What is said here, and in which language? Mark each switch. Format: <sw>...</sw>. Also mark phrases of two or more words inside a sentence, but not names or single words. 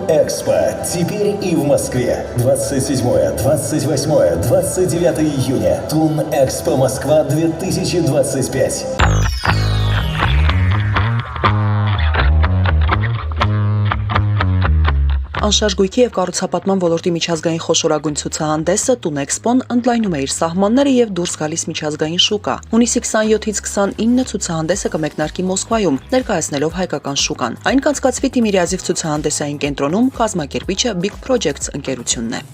<ru>Экспо. Теперь и в Москве. 27, 28, 29 июня. Тун Экспо Москва 2025.</ru> <hy>Անշարժ գույքի և կառուցապատման ոլորտի միջազգային խոշորագույն ցուցահանդեսը Տուն Էքսպոն ընդլայնում է իր սահմանները և դուրս գալիս միջազգային շուկա։ Հունիսի 27-ից 29 ցուցահանդեսը կմեկնարկի Մոսկվայում, ներկայացնելով հայկական շուկան։ Այն կանցկացվի Թիմիրյազիվ ցուցահանդեսային կենտրոնում, կազմակերպիչը Big Projects ընկերությունն է։</hy>